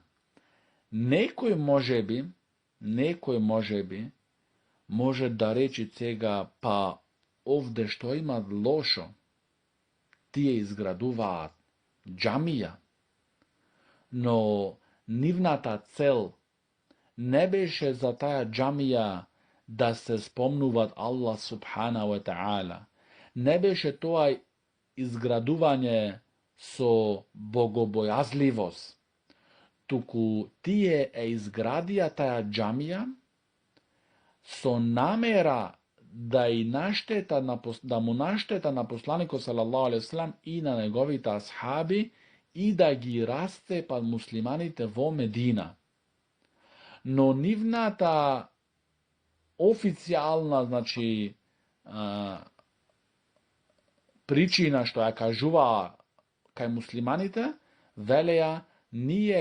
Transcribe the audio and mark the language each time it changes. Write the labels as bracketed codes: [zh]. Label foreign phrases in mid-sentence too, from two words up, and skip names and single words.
[mk] Некој можеби може да рече сега, па овде што има лошо, тие изградуваат џамија, но нивната цел не беше за таа џамија да се спомнуваат [ar] الله سبحانه وتعالى. [mk] Не беше тоа изградување со богобојазливост, туку тие изградија таа џамија со намера да му наштета на посланикот [ar] صلى الله عليه وسلم [mk] и на неговите асхаби и да ги расцепат муслиманите во Медина. Но нивната официјална, значи, причина што ја кажуваа кај муслиманите, велеа, ние